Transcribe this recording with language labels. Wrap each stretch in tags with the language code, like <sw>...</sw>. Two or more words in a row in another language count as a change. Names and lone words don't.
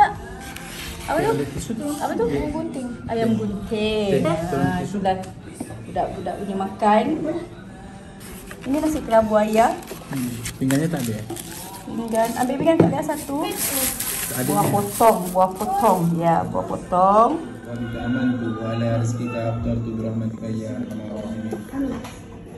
<ms>Apa tu? Apa tu? Ayam gunting. Ayam gunting. Sudah budak-budak punya makan. Ini nasi kerabu ayam. Pinggangnya tak ada. Pinggan. Ambil pinggan kat dia satu. Buah potong. Buah potong. Ya, buah potong.</ms> <ar>وبك آمنت وعلى رزقك أفطرت برحمتك يا أرحم الراحمين.</ar>